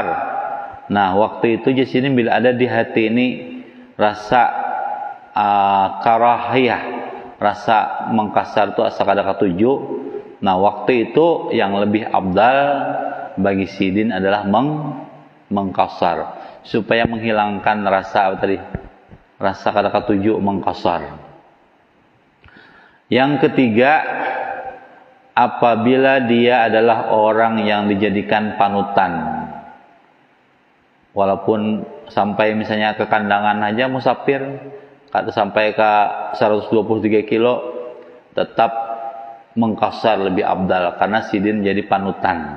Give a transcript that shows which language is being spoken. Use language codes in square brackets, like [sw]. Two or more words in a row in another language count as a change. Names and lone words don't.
[id] Nah, waktu itu Jersidin bila ada di hati ini rasa karahiyah, rasa mengqasar itu [bjn] asa kada katuju. [id] Nah, waktu itu yang lebih afdal bagi Sidin adalah mengqasar supaya menghilangkan rasa rasa [bjn] kada katuju [id] mengqasar. Yang ketiga, apabila dia adalah orang yang dijadikan panutan. Walaupun sampai misalnya ke Kandangan aja musafir, kata sampai ke 123 kilo, tetap mengqasar lebih afdal karena Sidin jadi panutan.